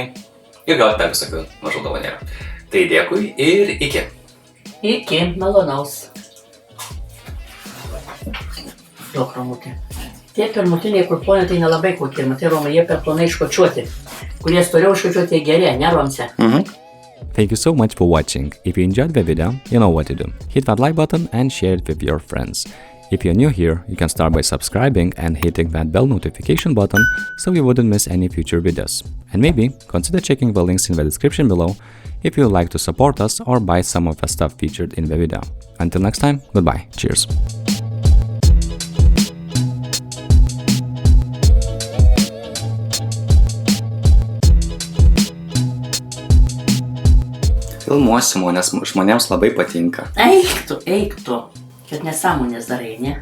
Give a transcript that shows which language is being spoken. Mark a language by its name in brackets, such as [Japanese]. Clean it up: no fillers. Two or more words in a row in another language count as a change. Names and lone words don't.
[Lithuanian] Ir galite per visokių mažų dovanėlių. Tai dėkui ir iki. Iki, malonaus. Daug ramutė. Tie pirmutiniai kurplonai tai nelabai kokie, matai, Romai, jie per plonai iškočiuoti. Kurie storiau iškočiuoti geri, ne, Romse? [English] Thank you so much for watching. If you enjoyed the video, you know what to do. Hit that like button and share it with your friends. If you're new here, you can start by subscribing and hitting that bell notification button so you wouldn't miss any future videos. And maybe consider checking the links in the description below if you would like to support us or buy some of the stuff featured in the video. Until next time, goodbye. Cheers. [Lithuanian] Filmuosimo, nes žmonėms labai patinka. Eik tu. Kad nesąmonės darai, ne?